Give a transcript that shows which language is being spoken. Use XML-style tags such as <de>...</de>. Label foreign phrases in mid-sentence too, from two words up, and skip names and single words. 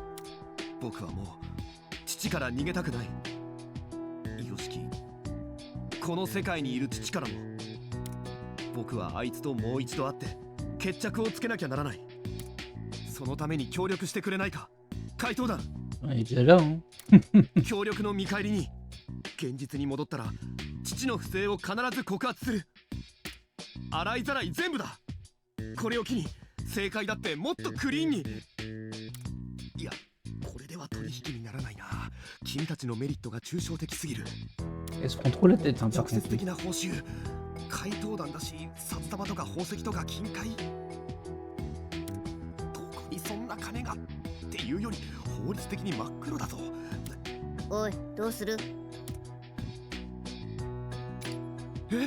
<ja>僕はもう父から逃げたくない。よしき、この世界にいる父からも僕はあいつともう一度会って決着をつけなきゃならない。そのために協力してくれないか、怪盗団。</ja> <fr>On est déjà là, hein.</fr> <ja>協力の見返りに現実に戻ったら父の不正を必ず告発する。洗いざらい全部だ。これを機に正解だってもっとクリーンに。いや、これでは取引にならないな。君たちのメリットが抽象的すぎる。</ja> <fr>Elle se prend trop la tête, hein, par</fr> <ja>直接</ja> <fr>contre.</fr> <ja>的な報酬、怪盗団だし札束とか宝石とか金塊、どこにそんな金がっていうより法律的に真っ黒だぞ。おい、どうする？え？</ja>